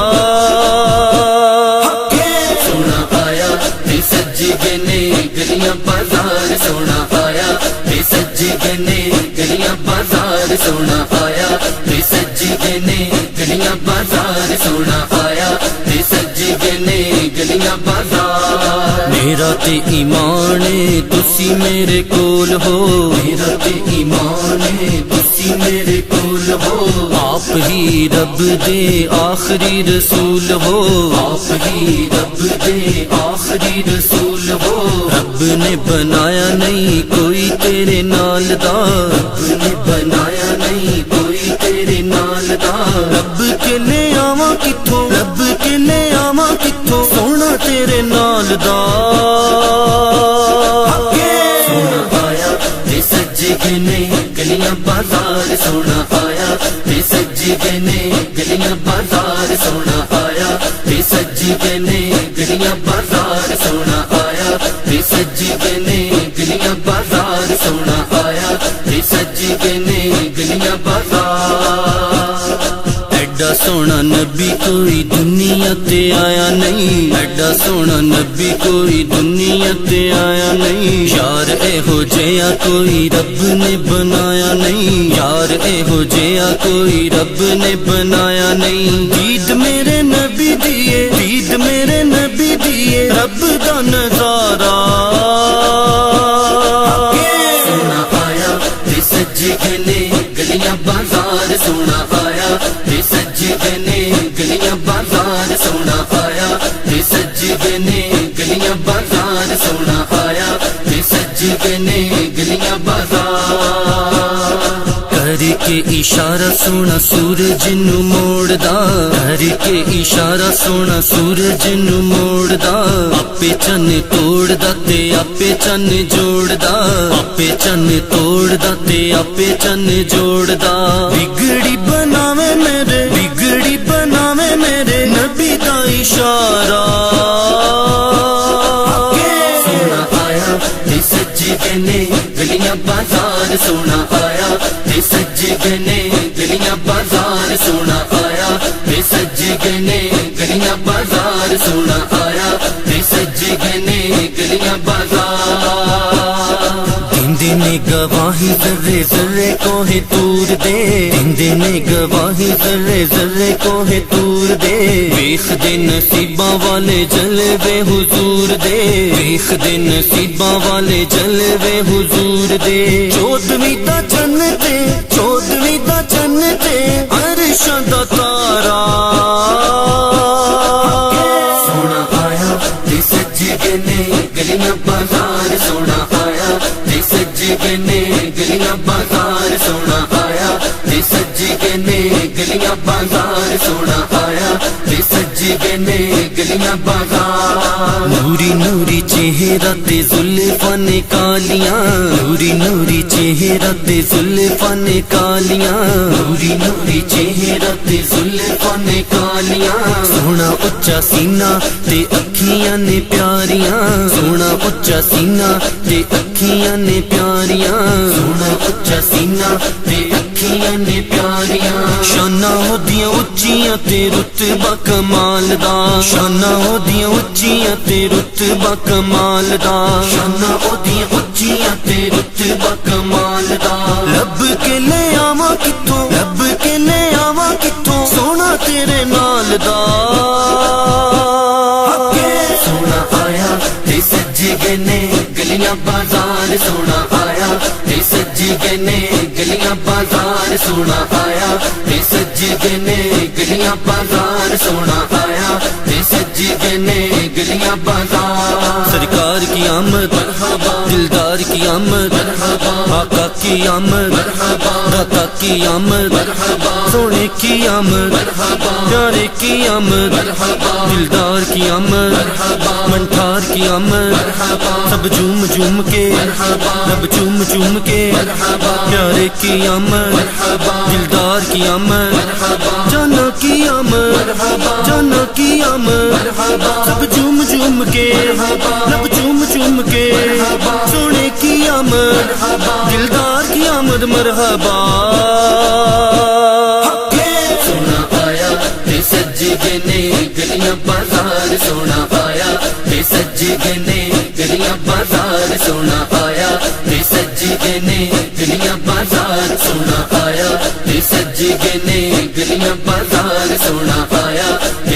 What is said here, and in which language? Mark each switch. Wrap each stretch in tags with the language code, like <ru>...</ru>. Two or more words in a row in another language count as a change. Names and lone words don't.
<pa>سونا آیا تے سجے گنے گلیاں بازار سونا آیا تے سجے گنے گلیاں بازار سونا آیا تے سجے گنے گلیاں بازار سونا آیا تے سجے گنے گلیاں بازار میرا تے ایمان تسی میرے کول ہو میرا تے ایمان تسی میرے کول ہو آپ ہی رب دے آخری رسول ہو آپ ہی رب دے آخری رسول ہو رب نے بنایا نہیں کوئی تیرے نال دا رب نے بنایا نہیں کوئی تیرے نال دا رب کنے آواں کتھوں رب کنے آواں کتھوں سونا تیرے نال دا سونا آیا تے سجے گنے گلیاں بازار سونا آیا تے سجے گنے گلیاں بازار سونا آیا تے سجے گنے گلیاں بازار سونا آیا تے سجے گنے گلیاں بازار سونا آیا تے سجے گنے گلیاں بازار ایڈا سونا نبی کوئی دنیا تے آیا نہیں ایڈا سونا نبی کوئی دنیا تے آیا نہیں یار اے ہو جیا کوئی رب نے بنایا نہیں یار اے ہو جیا کوئی رب نے بنایا نہیں دید میرے نبی دیے دید میرے نبی دیے رب دا نظارہ سونا آیا تے سجے گنے گلیاں بازار سونا آیا تے سجے گنے گلیاں بازار سونا آیا تے سجے گنے گلیاں بازار سونا آیا تے سجے گنے گلیاں بازار کر کے کے اشارہ سونا سورج نو موڑدا کر کے اشارہ سونا سورج نو موڑدا آپے چن توڑدا تے آپے چن جوڑدا آپے چن توڑدا تے آپے چن جوڑدا بگڑی بناوے میرے نبی دا اشارہ سونا آیا تے سج گئے نے گلیاں بازار سونا آیا تے سج گئے نے گلیاں بازار سونا آیا تے سج گئے نے گلیاں بازار سونا آیا تے سج گئے نے گلیاں بازار دیندے نے گواہی ذرے ذرے کو ہے تور دے دیندے نے گواہی ذرے ذرے کو ہے تور دے ویخ دے نصیباں والے جلوے حضور دے ویخ دے نصیباں والے جلوے حضور دے چودویں دا چن تے عرشاں دا تارا سونا آیا تے سج گئے نے گلیاں بازار سونا آیا تے سج گئے نے گلیاں بازار سونا آیا تے سج گئے نے گلیاں بازار سونا آیا تے سج گئے نے گلیاں بازار نوری نوری چہرہ تے زلفاں نے کالیاں نوری نوری چہرہ تے زلفاں نے کالیاں نوری نوری چہرہ تے زلفاں نے کالیاں سونا اچا سینہ تے اکھیاں نے پیاریاں سونا اچا سینہ تے اکھیاں نے پیاریاں سونا اچا سینہ تے اکھیاں نے پیاریاں شاناں اودیاں اچیاں تے رتبہ کمال دا شاناں اودیاں اچیاں تے رتبہ کمال دا شاناں اودیاں اچیاں تے رتبہ کمال دا لب کے لے آواں کتھوں لب کے لے آواں کتھوں سونا تیرے نال دا سونا آیا تے سج گئے نے گلیاں بازار سونا آیا تے سج گئے نے گلیاں بازار سونا آیا تے سج گئے نے گلیاں بازار سونا آیا تے سج گئے نے گلیاں بازار</pa> <ur>سرکار کی آمد مرحبا دلدار کی آمد مرحبا آقا کی آمد مرحبا داتا کی آمد مرحبا سونے کی آمد مرحبا پیارے کی آمد مرحبا دلدار کی آمد مرحبا منٹھار کی آمد مرحبا سب جھوم جھوم کے مرحبا رب چوم چوم کے مرحبا پیارے کی آمد مرحبا دلدار کی آمد مرحبا جانا کی آمد مرحبا جانا کی آمد مرحبا سب جھوم جھوم کے رب چوم چوم کے سونے کی آمد دلدار کی آمد مرحبا</ur> <pa>سونا آیا تے سج گئے نے گلیاں بازار سونا آیا تے سج گئے نے گلیاں بازار سونا آیا تے سج گئے نے گلیاں بازار سونا آیا تے سج گئے نے گلیاں بازار سونا آیا تے</pa>